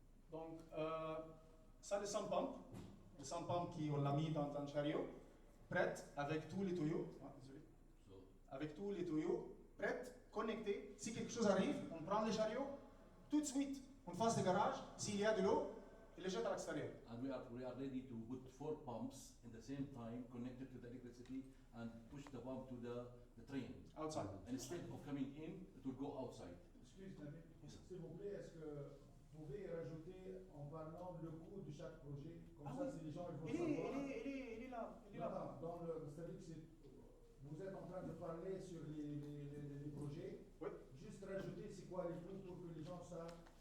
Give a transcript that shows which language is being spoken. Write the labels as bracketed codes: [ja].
[fr] Donc, ça, le sump pump qu'on l'a mis dans un chariot, prête, avec tous les tuyaux, avec tous les tuyaux, prête, connectée, si quelque chose arrive, on prend le chariot, tout de suite, on fasse des garages, s'il y a de l'eau, il les jette à l'extérieur. [en] And we are ready to put 4 pumps in the same time connected to the electricity and push the pump to the train. Outside. And instead of coming in, it will go outside. [fr] Excusez-moi, s'il vous plaît, est-ce que vous pouvez rajouter en parlant le coût de chaque projet? Comme ça, si les gens ils vont savoir. Il est là. C'est-à-dire que vous êtes en train de parler sur les projets. Oui. Juste rajouter c'est quoi les coûts pour que les gens savent.